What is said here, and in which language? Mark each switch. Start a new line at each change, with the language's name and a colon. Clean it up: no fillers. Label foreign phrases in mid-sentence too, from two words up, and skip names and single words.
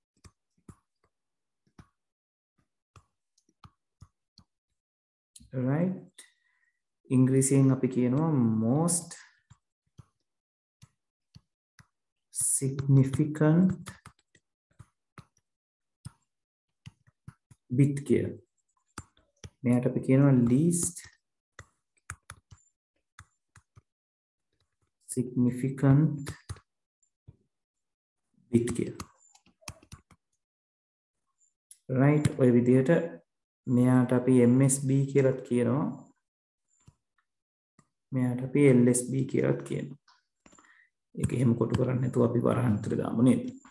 Sinhala: right ඉංග්‍රීසියෙන් අපි කියනවා
English: most significant bit
Sinhala: කියලා. මෙයාට අපි කියනවා
English: least significant bit
Sinhala: කියලා. right ඔය විදිහට මෙයාට අපි MSB කියලාත් කියනවා. මෙයාට අපි LSB කියලාත් කියනවා. ඒක එහෙම කොටු කරන්නේ නැතුව අපි වරහන් විතර දාමු නේද?